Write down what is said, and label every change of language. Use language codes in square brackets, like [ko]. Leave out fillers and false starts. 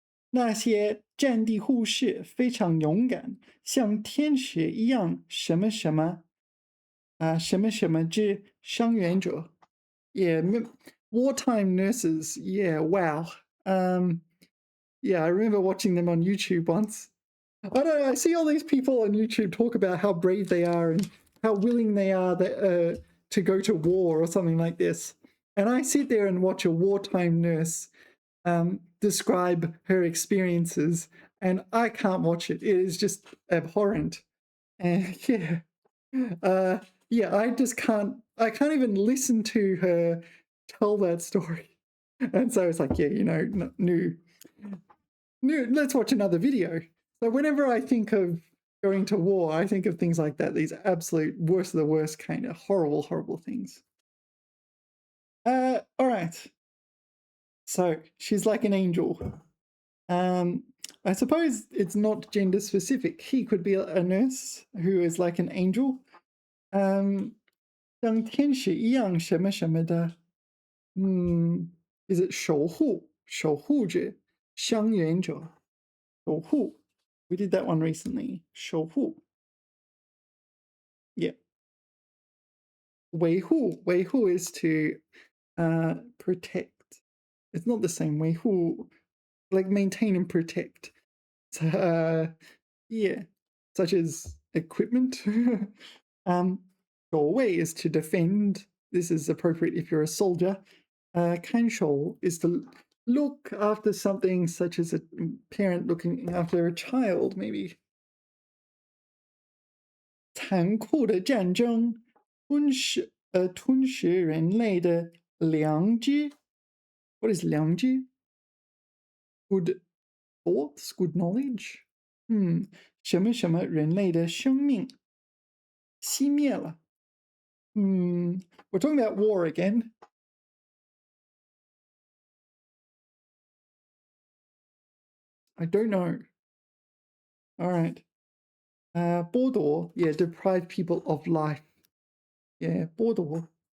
[zh] 那些战地护士非常勇敢，像天使一样，什么什么什么什么之伤员者。 [en] Yeah, wartime nurses. Yeah, wow. Yeah, I remember watching them on YouTube once. I don't know, I see all these people on YouTube talk about how brave they are and how willing they are to go to war or something like this. And I sit there and watch a wartime nurse describe her experiences, and I can't watch it. It is just abhorrent. And yeah, I just can't. I can't even listen to her tell that story. And so it's like, yeah, you know, new. Let's watch another video. So whenever I think of going to war, I think of things like that. These absolute worst of the worst kind of horrible, horrible things. All right. So she's like an angel. I suppose it's not gender specific. He could be a nurse who is like an angel. [zh] 像天使一样什么什么的。 Is it 守护？守护者，相援者，守护。 [en] We did that one recently. [zh] 守护。 Yeah. [en] 维护，维护 is to protect. It's not the same. 维护, like maintain and protect. Yeah, such as equipment. 守卫 is to defend. This is appropriate if you're a soldier. 看守 is to look after something, such as a parent looking after a child, maybe. [zh] 残酷的战争吞噬人类的良知。 What is 良知？ [en] Good thoughts, good knowledge. [zh] 什么什么人类的生命熄灭了。 [en] We're talking about war again. I don't know. All right. 剥夺, yeah, deprive people of life. Yeah, 剥夺.